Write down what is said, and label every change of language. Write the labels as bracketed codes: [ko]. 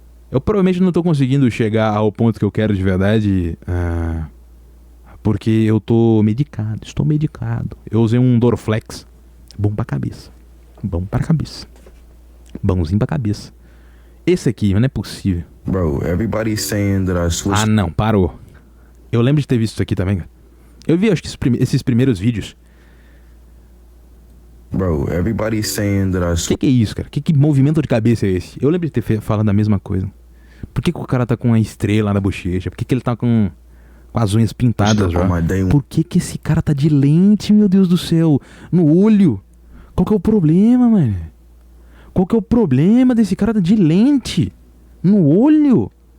[pt] Eu provavelmente não tô conseguindo chegar ao ponto que eu quero de verdade. Porque eu tô medicado. Estou medicado. Eu usei um Dorflex. Bom pra cabeça. Bom pra cabeça. Bonzinho pra cabeça. Esse aqui, não é possível. [en] Bro, everybody's saying that I switched. [pt] Ah, não, parou. Eu lembro de ter visto isso aqui também, cara. Eu vi, acho que esses primeiros vídeos. [en] Bro, everybody's saying that I switched. [pt] Que é isso, cara? Que movimento de cabeça é esse? Eu lembro de ter falado a mesma coisa. Por que o cara tá com uma estrela na bochecha? Por que ele tá com as unhas pintadas já? Por que esse cara tá de lente, meu Deus do céu? No olho? Qual que é o problema, mano? Qual que é o problema desse cara tá de lente? No olho?